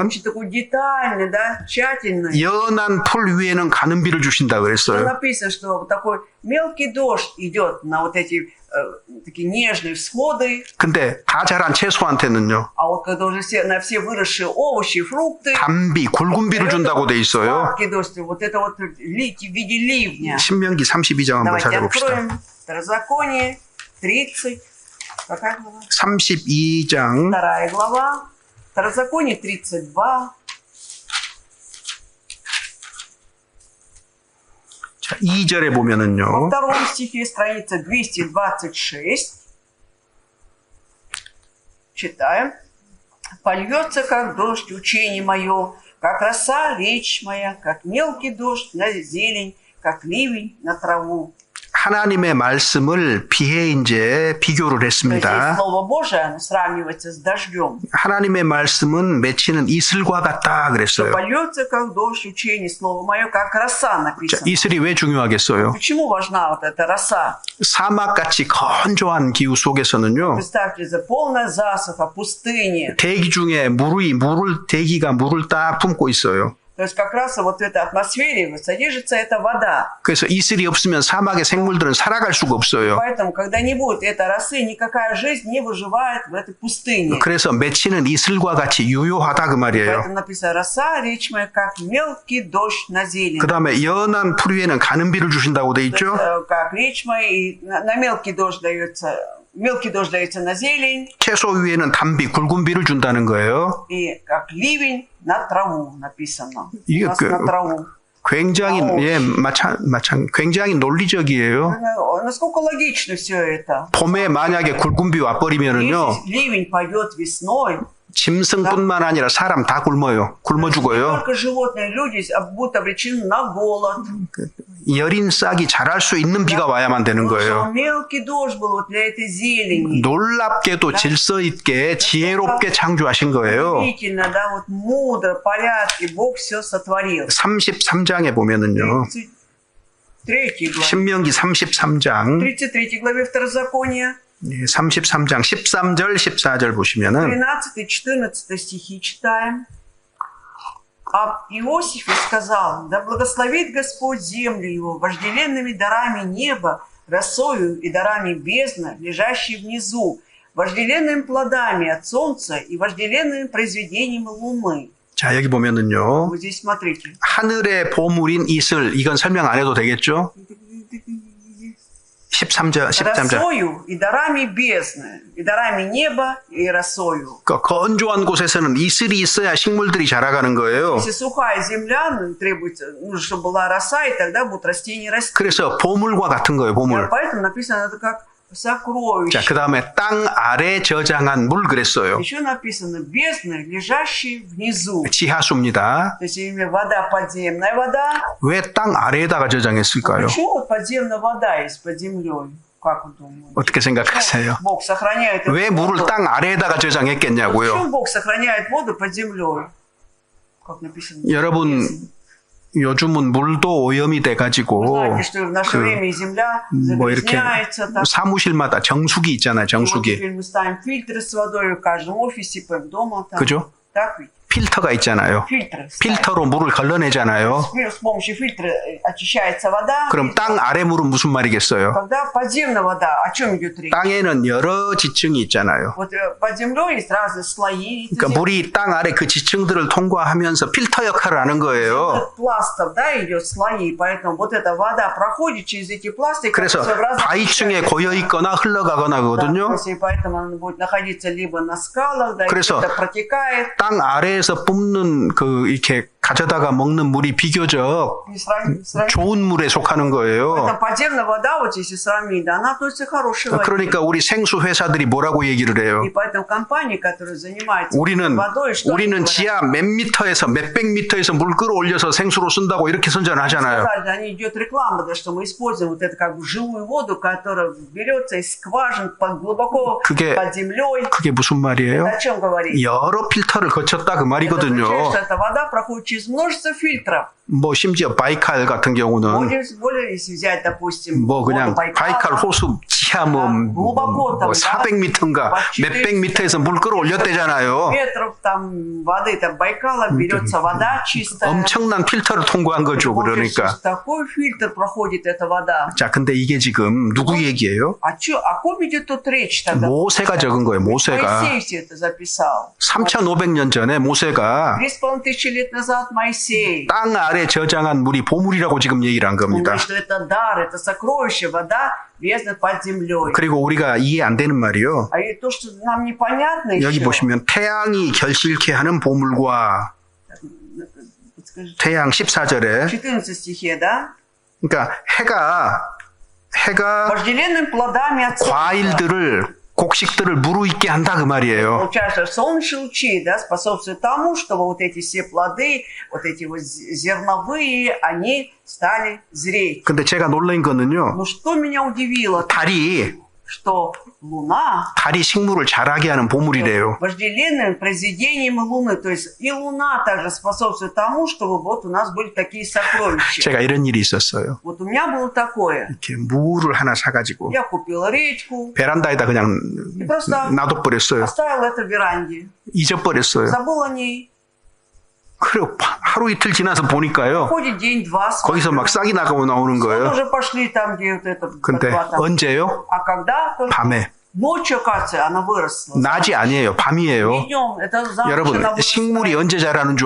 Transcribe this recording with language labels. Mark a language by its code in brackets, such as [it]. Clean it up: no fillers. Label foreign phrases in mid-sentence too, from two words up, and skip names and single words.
[ru] очень такой детальный, да, тщательный. [ko] 연한 풀 위에는 가는 비를 주신다 [ru] Там [ko] 그랬어요. [ru] написано, что вот такой мелкий дождь идет на вот эти такие нежные всходы, [ko] 근데 다 자란 채소한테는요. [ru] а вот когда уже на все выросшие овощи, фрукты, [ko] 단비, 굵은 비를 준다고 돼 있어요. [ru] сладкий дождь, вот это вот в виде ливня. [ko] 신명기 32장 한번 [ru] Давайте [ko] 찾아봅시다. [ru] откроем Второзаконие 30, какая глава? [ko] 32장 [ru] 2 глава, Второзаконие 32. [ko] 자, 2절에 [ru] Во [ko] 보면은요. [ru] втором стихе, страница 226, читаем. «Польется, как дождь, учение мое, как роса речь моя, как мелкий дождь на зелень, как ливень на траву». [ko] 하나님의 말씀을 비에 이제 비교를 [ru] То есть [ko] 했습니다. [ru] Слово Божие, оно сравнивается с дождем. [ko] 하나님의 말씀은 맺히는 이슬과 같다 [ru] Что [ko] 그랬어요. [ru] польется, как дождь, учение, Слово мое, как роса [ko] 자, [ru] написано. [ko] 이슬이 왜 중요하겠어요? [ru] Почему важна вот эта роса? [ko] 사막같이 건조한 기후 속에서는요. [ru] Представьте, это полная засуха, пустыни. [ko] 대기 중에 대기가 물을 딱 품고 있어요. [ru] То есть как раз вот в этой атмосфере содержится эта вода. [ko] 그래서 이슬이 없으면 사막의 생물들은 살아갈 수가 없어요. [ru] Поэтому, когда не будет этой росы, никакая жизнь не выживает в этой пустыне. [ko] 그래서 맺히는 이슬과 같이 유효하다 그 말이에요. [ru] Поэтому написано, роса, речь моя, как мелкий дождь на зелень. [ko] 그 다음에 연한 풀 위에는 가는 비를 주신다고 돼 [ru] То [ko] 있죠. [ru] есть, как речь моя, и на мелкий дождь дается на зелень, [ko] 채소 위에는 단비, 굵은 비를 준다는 거예요. [ru] и как ливень на траву написано. [ko] 이게 [ru] У нас на траву. [ko] 굉장히 굉장히 논리적이에요. [ru] Насколько логично все это? [ko] 봄에 만약에 굵은 비 와버리면은요, [ru] Если ливень пойдет весной, [ko] 짐승뿐만 아니라 사람 다 굶어 [ru] не [ko] 죽어요. [ru] только животные, люди будут обречены на голод. [ko] 여린 싹이 자랄 수 있는 비가 와야만 되는 [ru] Потому [ko] 거예요. [ru] что мелкий дождь был вот для этой зелени. [ko] 놀랍게도 질서 있게 지혜롭게 창조하신 거예요. [ru] Удивительно, да, вот мудро, порядке Бог все сотворил. [ko] 33장에 보면은요. [ru] 33 главе. [ko] 신명기 33장 [ru] 33 главе Второзакония, [ko] 33장 13절 14절 보시면은 [ru] 13-14 стихи читаем. Об Иосифе сказал: «Да благословит Господь землю его вожделенными дарами неба, росою и дарами бездны, лежащей внизу, вожделенными плодами от солнца и вожделенными произведениями луны». [ko] 자, 여기 보면은요. [ru] Вот здесь смотрите. [ko] 하늘의 보물인 이슬, 이건 설명 안 해도 되겠죠? 13절. [ru] Росою и дарами бездны, и дарами неба, и росою. [ko] 그 건조한 곳에서는 이슬이 있어야 식물들이 자라가는 거예요. [ru] Если сухая земля, требуется, нужно, чтобы была роса, и тогда будут растения расти. [ko] 그래서 보물과 같은 거예요, 보물. [ru] Поэтому написано, это как сокровище. [ko] 자, 그 다음에 땅 아래 저장한 물 그랬어요. [ru] Еще написано бездны, лежащие внизу. [ko] 지하수입니다. [ru] То есть именно вода, подземная вода. [ko] 왜 땅 아래에다가 저장했을까요? [ru] Почему вот подземная вода есть под землей? Как вы думаете? [ko] 어떻게 생각하세요? [ru] Бог сохраняет эту [ko] 왜 물을 [ru] воду. [ko] 땅 아래에다가 저장했겠냐고요? [ru] Почему Бог сохраняет воду под землей? Как написано? [ko] 여러분, 요즘은 물도 오염이 [ru] Вы [ko] 돼가지고 [ru] знаете, что в наше время и земля [ko] 뭐 이렇게 [ru] загрязняется. Так. [ko] 사무실마다 정수기 있잖아요, [ru] Вот [ko] 정수기. [ru] теперь мы ставим фильтры с водой в каждом офисе, дома. Там. [ko] 그죠? [ru] Так ведь? [ko] 필터가 있잖아요. [ru] Фильтры ставим. [ko] 필터로 물을 걸러내잖아요. [ru] С помощью фильтра очищается вода. [ko] 그럼 땅 아래 물은 무슨 말이겠어요? [ru] Когда подземная вода, о чем идет речь? [ko] 땅에는 여러 지층이 있잖아요. [ru] Вот под землей есть разные слои. [ko] 그러니까 물이 땅 아래 그 지층들을 통과하면서 필터 역할을 하는 거예요. [ru] пластов, да, идет слои, поэтому вот эта вода проходит через эти пласты. [ko] 그래서 바위층에 고여 있거나 흘러가거나 거든요. [ru] поэтому она будет находиться либо на скалах, да, [ko] 그래서 [ru] это протекает. [ko] 땅 아래에서 뿜는 그 이렇게 가져다가 먹는 물이 비교적 좋은 물에 속하는 거예요. [ru] Это подземная вода, вот если сравнить, да, она относится к хорошей воде. [ko] 그러니까 우리 생수 회사들이 뭐라고 얘기를 해요? [ru] И поэтому компании, которые занимаются [ko] 우리는 [ru] водой, что [ko] 지하 몇 미터에서 몇백 미터에서 물 끌어올려서 생수로 쓴다고 이렇게 선전하잖아요. [ru] они идет реклама, да, что мы используем вот это как бы живую воду, которая берется из скважин глубоко под землей. [ko] 그게 무슨 말이에요? [ru] Это о чем говорит? [ko] 여러 필터를 거쳤다 그 [ru] Это [ko] 말이거든요. [ru] означает, что эта вода проходит через множество фильтров. [ko] 뭐 심지어 바이칼 같은 경우는 [ru] более если взять, допустим, [ko] 뭐 그냥 [ru] воду [ko] 바이칼 호수 지하 뭐 400m인가 몇백 미터에서 물 끌어올렸대잖아요. [ru] метров там воды там Байкала берется вода чистая. [ko] 엄청난 필터를 통과한 거죠. 그러니까. [ru] Такой фильтр проходит эта вода. [ko] 자, 근데 이게 지금 누구 얘기예요? [ru] О ком идет тут речь тогда? [ko] 모세가 적은 거예요. 모세가. [ru] Моисей это записал. [ko] 3,500년 전에 모세가 [ru] 3500 лет назад Моисей. [ko] 땅 아래 저장한 물이 보물이라고 지금 얘기를 한 [ru] Он [ko] 겁니다. [ru] говорит, что это дар, это сокровище, вода бездна под землей. [ko] 그리고 우리가 이해 안 되는 말이요. [ru] А и то, что нам непонятно [ko] 여기 [ru] еще. [ko] 보시면 태양이 결실케 하는 보물과 태양 14절에 [ru] 14 стихе, да? [ko] 그러니까 해가 [ru] Вожделенными плодами от солнца. [ko] 과일들을 곡식들을 무르익게 한다 그 말이에요. [ru] Получается, солнечные лучи, да, способствуют тому, чтобы вот эти все плоды, вот эти вот зерновые, они стали зреть. [ko] 근데 제가 놀란 거는요. [ru] Но что меня удивило, что [ko] 달이 식물을 자라게 하는 보물이래요. [ru] вожделенным произведением Луны, то есть и Луна также способствует тому, чтобы вот у нас были такие сокровища. [ko] 제가 이런 일이 있었어요. [ru] Вот у меня было такое. [ko] 이렇게 무를 하나 사가지고 [ru] Я купила редьку, [ko] 베란다에다 그냥 [ru] просто [ko] 놔둬버렸어요. [ru] оставила это в веранде, [ko] 잊어버렸어요. [ru] забыла о ней. [ko] 그리고 하루 이틀 지나서 보니까요. [ru] Ходит день-два, [ko] 거기서 막 싹이 나가고 나오는 [ru] вот [ko] 거예요. [ru] уже пошли там, где вот это. [ko] 근데 [ru] ботва там. [ko] 언제요? [ru] А когда? Только [ko] 밤에. [ru] ночью, оказывается, она выросла. [ko] 낮이 아니에요. 밤이에요. [ru] Не днем, это за ночь [ko] 여러분, [ru] она выросла. [ko] 식물이 언제 자라는 줄